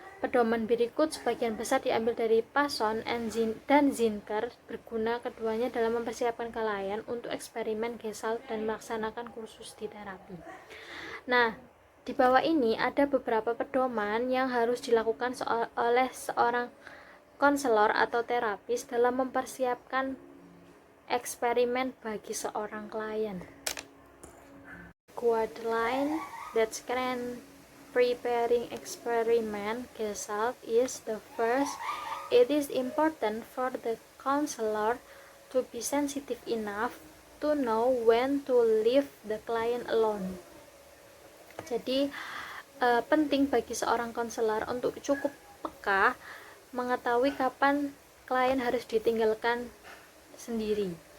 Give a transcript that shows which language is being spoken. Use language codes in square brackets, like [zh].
[id] Pedoman berikut sebagian besar diambil dari Passon dan Zinker, berguna keduanya dalam mempersiapkan klien untuk eksperimen Gesell dan melaksanakan kursus di terapi. Nah, di bawah ini ada beberapa pedoman yang harus dilakukan oleh seorang konselor atau terapis dalam mempersiapkan eksperimen bagi seorang klien. [en] Guideline that can preparing experiment Gesell is the first. It is important for the counselor to be sensitive enough to know when to leave the client alone. [id] Jadi penting bagi seorang konselor untuk cukup peka mengetahui kapan klien harus ditinggalkan sendiri.